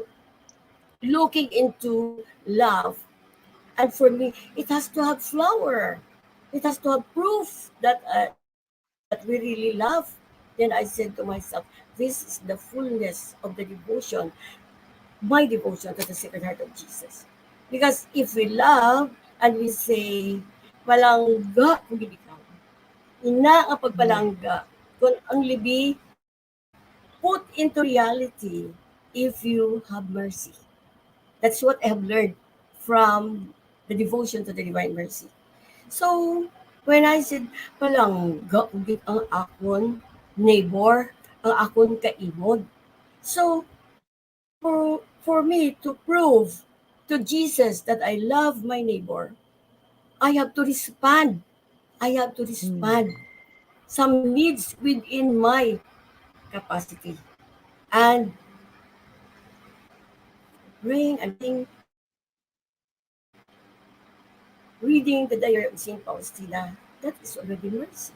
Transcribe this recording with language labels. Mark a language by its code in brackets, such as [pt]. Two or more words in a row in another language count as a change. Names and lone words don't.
[en] Looking into love, and for me, it has to have flower. It has to have proof that we really love. Then I said to myself, this is the fullness of the devotion, my devotion to the Sacred Heart of Jesus. Because if we love and we say, [hil] palangga kung ikaw, ina ang Mm. [en] pagpalangga can only be put into reality if you have mercy. That's what I have learned from the devotion to the Divine Mercy. So, when I said, [hil] palangga ugit ang akon neighbor, ang akon kaimod. [en] So, for me to prove to Jesus that I love my neighbor, I have to respond. I have to Mm. respond some needs within my capacity. And praying and reading the diary of Saint Faustina, that is already mercy.